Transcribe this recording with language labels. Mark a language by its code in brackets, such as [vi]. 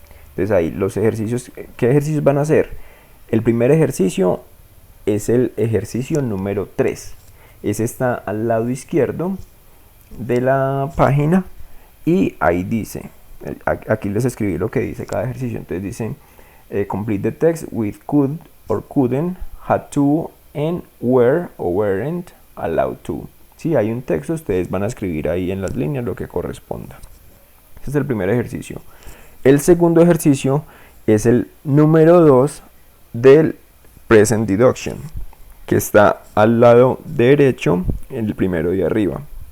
[es] Entonces ahí los ejercicios, ¿qué ejercicios van a hacer? El primer ejercicio es el ejercicio número 3. Ese está al lado izquierdo de la página y ahí dice, aquí les escribí lo que dice cada ejercicio. Entonces dice [en] complete the text with could or couldn't, had to, and were or weren't allowed to. [es] Si hay un texto, ustedes van a escribir ahí en las líneas lo que corresponda. Este es el primer ejercicio. El segundo ejercicio es el número 2 del present deduction, que está al lado derecho, en el primero de arriba.